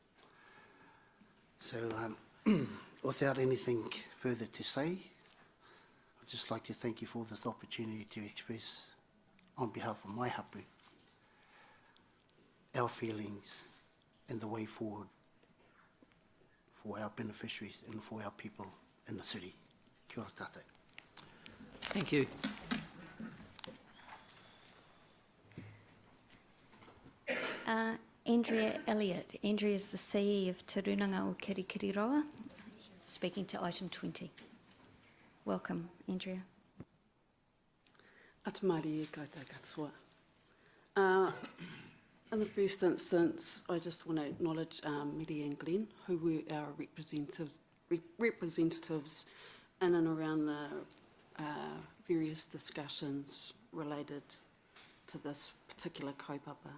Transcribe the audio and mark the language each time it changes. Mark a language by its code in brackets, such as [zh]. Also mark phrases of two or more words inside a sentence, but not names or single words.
[en] So without anything further to say, I'd just like to thank you for this opportunity to express on behalf of Waihapu our feelings and the way forward for our beneficiaries and for our people in the city. [mi] Kia ora tātou. [en] Thank you. Andrea Elliott. Andrea is the CE of Te Runanga o Kirikiriroa, speaking to item 20. Welcome, Andrea. [mi] Atamari e koutou katoa. [en] In the first instance, I just want to acknowledge Mary and Glenn, who were our representatives in and around the various discussions related to this particular kaupapa.